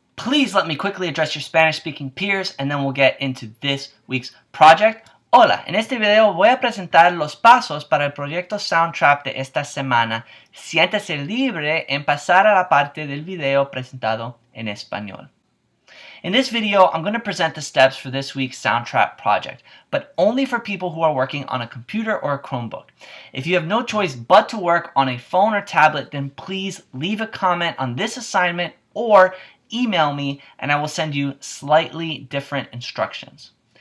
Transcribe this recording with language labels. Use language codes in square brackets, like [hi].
[en] Please let me quickly address your Spanish-speaking peers and then we'll get into this week's project. [es] Hola, en este video voy a presentar los pasos para el proyecto SoundTrap de esta semana. Siéntese libre en pasar a la parte del video presentado en español. [en] In this video, I'm going to present the steps for this week's SoundTrap project, but only for people who are working on a computer or a Chromebook. If you have no choice but to work on a phone or tablet, then please leave a comment on this assignment or email me and I will send you slightly different instructions.